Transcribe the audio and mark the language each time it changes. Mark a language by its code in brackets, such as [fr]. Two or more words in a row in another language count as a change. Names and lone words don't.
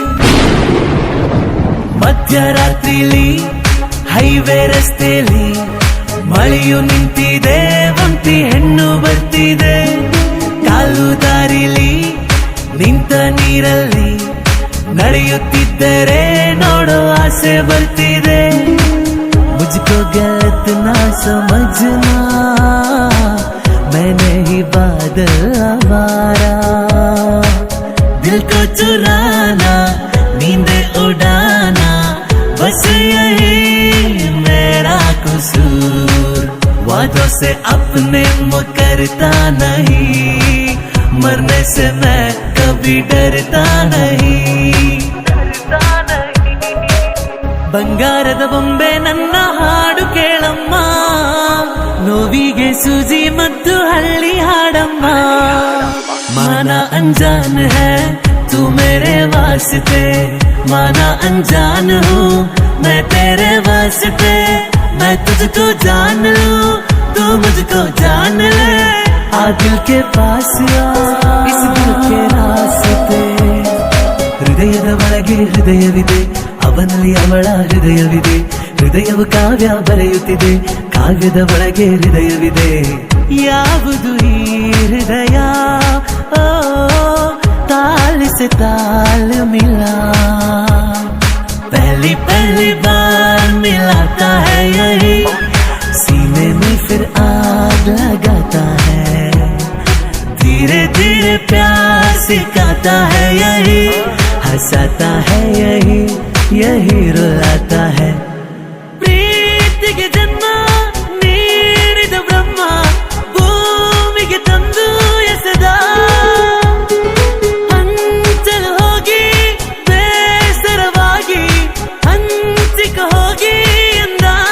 [kn] ಮಧ್ಯರಾತ್ರಿಲಿ ಹೈವೇ ರಸ್ತೆಯಲ್ಲಿ ಮಳೆಯು ನಿಂತಿದೆ ಒಂಟಿ ಹೆಣ್ಣು ಬರ್ತಿದೆ ಕಾಲು ದಾರಿಲಿ ನಿಂತ ನೀರಲ್ಲಿ ನಡೆಯುತ್ತಿದ್ದರೆ ನೋಡೋ ಆಸೆ ಬರ್ತಿದೆ [hi] मुझको गलत ना समझना मैं नहीं बादल आवारा दिल को चुराना नींद उड़ाना बस यही मेरा कसूर वादों से अपने मुकरता नहीं मरने से मैं कभी डरता नहीं [kn] ಬಂಗಾರದ ಬೊಂಬೆ ನನ್ನ ಹಾಡು ಕೇಳಮ್ಮ ನೋವಿಗೆ ಸೂಜಿ ಮತ್ತು ಹಳ್ಳಿ ಹಾಡಮ್ಮ [hi] माना अनजान है तू मेरे वास्ते माना अनजान हूँ मैं तेरे वास्ते मैं तुझको जान लूँ तू मुझको जान ले आ दिल के पास आ इस दिल के रास्ते [kn] ಹೃದಯದ ಒಳಗೆ ಹೃದಯವಿದೆ ಅವನಲ್ಲಿ ಅವಳ ಹೃದಯವಿದೆ ಹೃದಯವು ಕಾವ್ಯ ಬರೆಯುತ್ತಿದೆ ಕಾವ್ಯದ ಒಳಗೆ ಹೃದಯವಿದೆ ಯಾವುದು ಈ ಹೃದಯ ಓ [hi] से ताल मिला, पहली पहली बार मिलाता है यही, सीने में फिर आग लगाता है, धीरे धीरे प्यार सिखाता है यही, हंसाता है यही, यही रुलाता है। [kn] ಪ್ರೀತಿಗೆ ಜನ್ಮ ನೀಡಿದ ಬ್ರಹ್ಮ ಭೂಮಿಗೆ ತಂದು ಎಸೆದ, ಹಂಚಲು ಹೋಗಿ ಬೇಸರವಾಗಿ ಹಂಚಿಕ ಹೋಗಿ ಎಂದ।